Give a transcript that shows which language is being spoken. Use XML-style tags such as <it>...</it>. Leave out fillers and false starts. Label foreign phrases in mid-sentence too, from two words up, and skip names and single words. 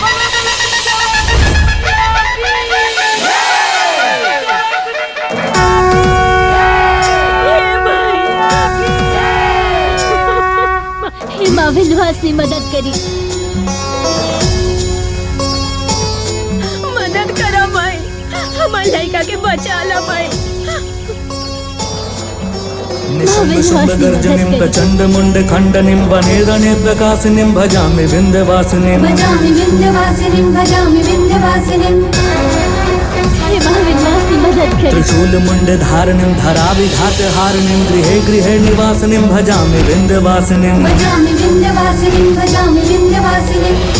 <bho>माँ विंध्यवासिनी मदद करी। मदद करा माई, हमार लड़का के बचा ला माई।</bho> <sa>निशम्बशम्बगर्जनिं प्रचण्डमुण्डखण्डनिं वनेरनेत्रकासिनीं भजामि विन्ध्यवासिनीं। भजामि विन्ध्यवासिनीं, भजामि विन्ध्यवासिनीं।</sa> <bho>हे माँ विंध्यवासिनी मदद करी।</bho> <sa>त्रिशूलमुण्डधारिणीं धराविघातहारिणीं गृहे गृहे निवासिनीं भजामि विन्ध्यवासिनीं। भजामि विन्ध्यवासिनीं, भजामि विन्ध्यवासिनीं।</sa>